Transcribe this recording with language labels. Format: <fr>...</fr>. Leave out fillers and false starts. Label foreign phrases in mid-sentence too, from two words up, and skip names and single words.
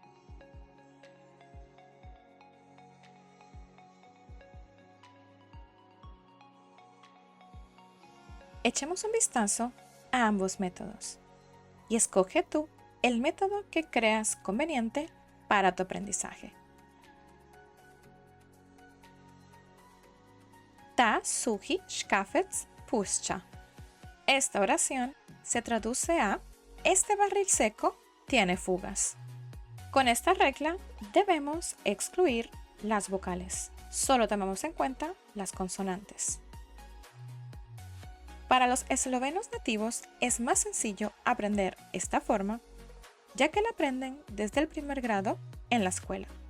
<es>Echemos un vistazo a ambos métodos y escoge tú el método que creas conveniente para tu aprendizaje.</es> <sl>Ta suhi škafec pušča.</sl> <es>Esta oración se traduce a este barril seco tiene fugas. Con esta regla debemos excluir las vocales. Solo tomamos en cuenta las consonantes. Para los eslovenos nativos es más sencillo aprender esta forma, ya que la aprenden desde el primer grado en la escuela.</es>